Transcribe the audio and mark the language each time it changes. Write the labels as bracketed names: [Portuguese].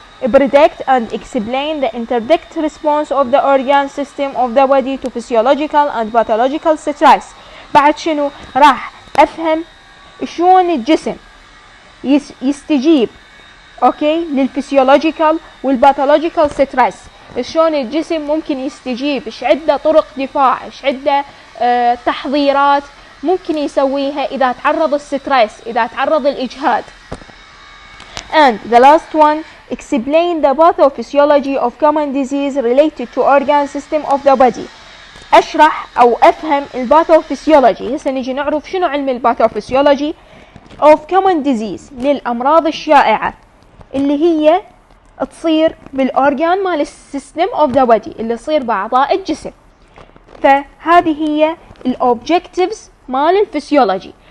[English] predict and explain the interdect response of the organ system of the body to physiological and pathological stress. [Arabic] بعد شنو راح افهم شلون الجسم يستجيب اوكي للفسيولوجيكال والباثولوجيكال ستريس، شلون الجسم ممكن يستجيب، ايش عنده طرق دفاع، ايش عنده تحضيرات ممكن يسويها اذا تعرض الستريس، اذا تعرض الاجهاد. [English] And the last one, explain the pathophysiology of common disease related to organ system of the body. [Arabic] اشرح او افهم الباثوفيسيولوجي. هسه نجي نعرف شنو علم الباثوفيسيولوجي [English] of common disease [Arabic] للامراض الشائعة اللي هي تصير بالاورجان مال السيستم اوف ذا بودي، اللي تصير باعضاء الجسم. فهذه هي الاوبجكتيفز مال الفسيولوجي.